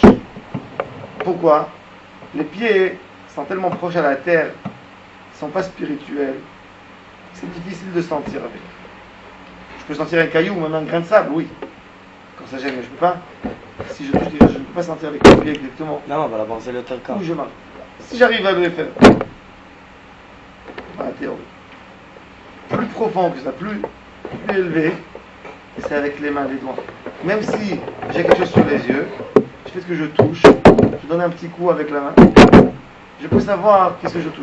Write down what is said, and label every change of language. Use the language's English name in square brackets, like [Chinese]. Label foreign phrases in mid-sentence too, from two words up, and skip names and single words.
[French] Pourquoi? Les pieds sont tellement proches à la terre, ils ne sont pas spirituels. C'est difficile de sentir avec. Je peux sentir un caillou ou même un grain de sable, oui. Quand ça gêne, mais je ne peux pas. Si je touche quelque chose, je ne peux pas sentir avec mes pieds exactement [Hebrew] למה? אבל הברזל יותר קר. [French] où je marche. Si j'arrive à le faire, dans la théorie, plus profond que ça, plus élevé, c'est avec les mains, les doigts. Même si j'ai quelque chose sur les yeux, je fais ce que je touche, je donne un petit coup avec la main, je peux savoir qu'est-ce que je touche.